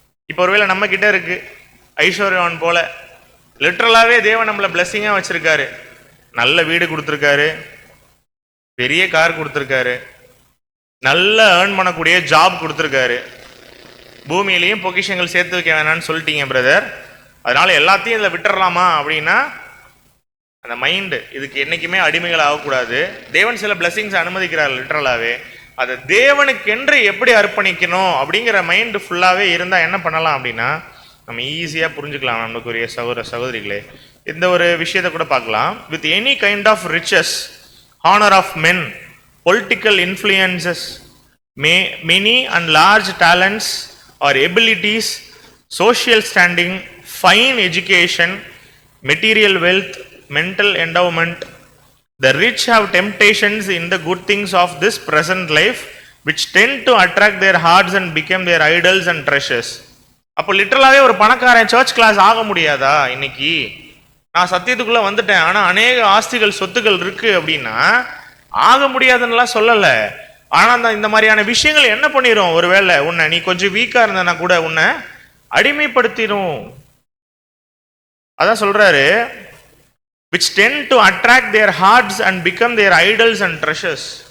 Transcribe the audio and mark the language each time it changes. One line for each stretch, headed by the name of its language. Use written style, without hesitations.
Tamil: இப்போ ஒருவேளை நம்ம கிட்ட இருக்கு ஐஸ்வர்யவான் போல, லிட்டரலாகவே தேவன் நம்மளை பிளஸ்ஸிங்காக வச்சிருக்காரு, நல்ல வீடு கொடுத்துருக்காரு, பெரிய கார் கொடுத்துருக்காரு, நல்ல ஏர்ன் பண்ணக்கூடிய ஜாப் கொடுத்துருக்காரு, பூமியிலையும் பொக்கிஷங்கள் சேர்த்து வைக்க வேணான்னு சொல்லிட்டீங்க பிரதர், அதனால எல்லாத்தையும் இதில் விட்டுறலாமா அப்படின்னா அந்த மைண்டு இதுக்கு என்றைக்குமே அடிமைகள் ஆகக்கூடாது. தேவன் சில பிளஸ்ஸிங்ஸ் அனுமதிக்கிறார் லிட்டரலாகவே, அதை தேவனுக்கென்று எப்படி அர்ப்பணிக்கணும் அப்படிங்கிற மைண்டு ஃபுல்லாகவே இருந்தால் என்ன பண்ணலாம் அப்படின்னா நம்ம ஈஸியாக புரிஞ்சுக்கலாம். நம்மளுக்குரிய சகோதர சகோதரிகளே, இந்த ஒரு விஷயத்தை கூட பார்க்கலாம்.
English: With any kind of riches, honour of men, political influences, many and large talents or abilities, social standing, fine education, material wealth, mental endowment, the rich have temptations in the good things of this present life which tend to attract their hearts and become their idols and treasures.
Tamil: அப்போ லிட்டரலாகவே ஒரு பணக்காரன் search class ஆக முடியாதா? இன்னைக்கு நான் சத்தியத்துக்குள்ளே வந்துட்டேன், ஆனால் அநேக ஆஸ்திகள் சொத்துக்கள் இருக்கு அப்படின்னா ஆக முடியாதுன்னுலாம் சொல்லலை. ஆனால் இந்த மாதிரியான விஷயங்கள் என்ன பண்ணிரும், ஒருவேளை உன்னை நீ கொஞ்சம் வீக்காக இருந்தனா கூட உன்னை அடிமைப்படுத்திடும். அதான் சொல்றாரு,
English: which tend to attract their hearts and become their idols and treasures.